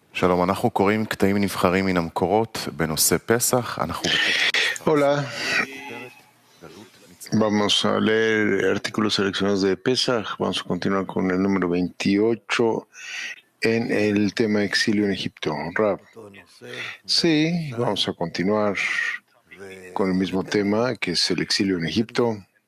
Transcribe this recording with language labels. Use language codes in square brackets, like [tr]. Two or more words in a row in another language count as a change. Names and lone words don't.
[he] שלום, אנחנו קוראים קטעים נבחרים מן המקורות בנושא פסח. [es] Hola, vamos a leer artículos seleccionados de Pesach. Vamos a continuar con el número 28 en el tema exilio en Egipto. Rab. Sí, vamos a continuar con el mismo tema que es el exilio en Egipto.